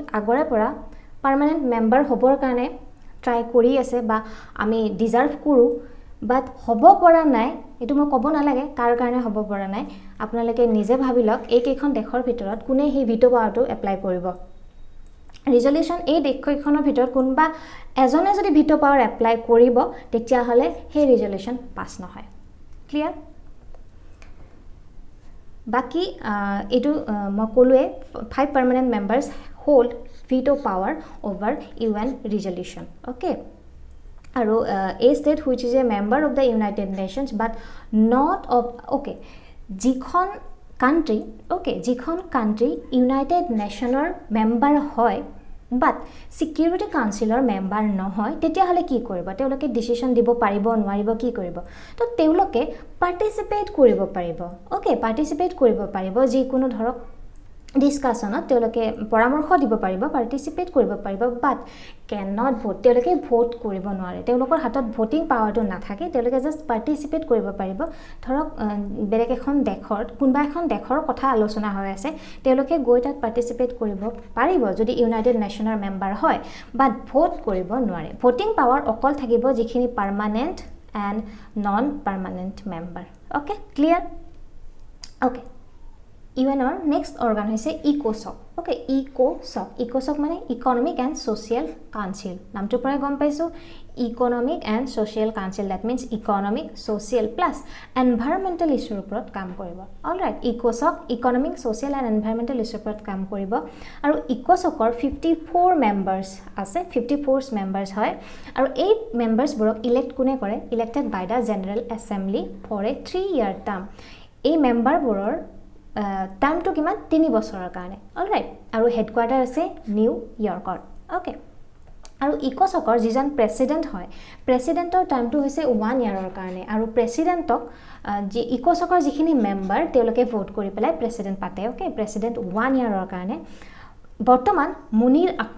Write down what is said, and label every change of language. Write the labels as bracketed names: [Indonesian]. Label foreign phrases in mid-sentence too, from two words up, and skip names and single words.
[Assamese] আগৰে পৰা [English] permanent member [Assamese] হ'বৰ কাৰণে ট্ৰাই কৰি আছে বা আমি ডিজাৰ্ভ কৰোঁ বাট হ'ব পৰা নাই এটো মই ক'ব নালাগে কাৰ কাৰণে হ'ব পৰা নাই আপোনালোকে নিজে ভাবি লওক এইকেইখন দেশৰ ভিতৰত কোনে সেই [English] veto powerটো [Assamese] এপ্লাই কৰিব ৰিজলিউশ্যন এই দেশকেইখনৰ ভিতৰত কোনবা এজনে যদি [English] veto power [Assamese] এপ্লাই কৰিব তেতিয়া হলে সেই ৰিজলিউশ্যন পাছ নহয় ক্লিয়াৰ বাকি এটো মই ক'লোৱে [English] 5 permanent members hold veto power over UN resolution okay আৰু a state which is a member of the United Nations but not of okay যিখন [Assamese] country United Nationer member হয় [English] but security councilor member [Assamese] নহয় তেতিয়া হলে কি কৰিব তেওঁলোকে ডিসিশন দিব পাৰিব নোৱাৰিব কি কৰিব তো তেওঁলোকে পাৰ্টিসিপেট কৰিব পাৰিব ওকে পাৰ্টিসিপেট কৰিব পাৰিব যি কোনো ধৰক ডিসকাশনত তেওঁলোকে পৰামৰ্শ দিব পাৰিব পাৰ্টিসিপেট কৰিব পাৰিব [English] but can not vote [Assamese] তেওঁলোকে ভোট কৰিব নোৱাৰে তেওঁলোকৰ হাতত ভোটিং পাৱাৰটো নাথাকে তেওঁলোকে জাস্ট পাৰ্টিসিপেট কৰিব পাৰিব ধৰক বেলেগ এখন দেশৰ কোনবা এখন দেশৰ কথা আলোচনা হৈ আছে তেওঁলোকে গৈ তাত পাৰ্টিসিপেট কৰিব পাৰিব যদি ইউনাইটেড নেশনৰ মেম্বাৰ হয় বাট ভোট কৰিব নোৱাৰে ভোটিং পাৱাৰ অকল থাকিব যিখিনি [English] permanent and non permanent member okay clear okay UN or next organ [Assamese] হৈছে ইকোসক ওকে ইকোসক মানে ইকোনমিক এন্ড সোশিয়াল কাউন্সিল নামটো পৰে গম পাইছো ইকোনমিক এন্ড সোশিয়াল কাউন্সিল [English] that means economic social plus environmental issueৰ [Assamese] ওপৰত কাম কৰিব অলৰাইট ইকোসক [English] economic social and environmental issueৰ [Assamese] ওপৰত কাম কৰিব আৰু ইকোসকৰ 54 মেম্বাৰ্স আছে 54 মেম্বাৰ্স হয় আৰু এই মেম্বাৰ্সবোৰক ইলেক্ট কোনে কৰে [English] elected by the General Assembly for a 3-year term [Assamese] এই মেম্বাৰবোৰৰ টাইমটো কিমান 3 বছৰৰ কাৰণে অলৰাইট আৰু হেডকোৱাৰ্টাৰ আছে নিউ ইয়ৰ্কত ওকে আৰু ইকোসকৰ যিজন প্ৰেসিডেন্ট হয় প্ৰেসিডেন্টৰ টাইমটো হৈছে 1 ইয়াৰৰ কাৰণে আৰু প্ৰেসিডেন্টক যি ইকোসকৰ যিখিনি মেম্বাৰ তেওঁলোকে ভোট কৰি পেলাই প্ৰেসিডেন্ট পাতে ওকে প্ৰেসিডেন্ট 1 ইয়াৰৰ কাৰণে বৰ্তমান মুনিৰ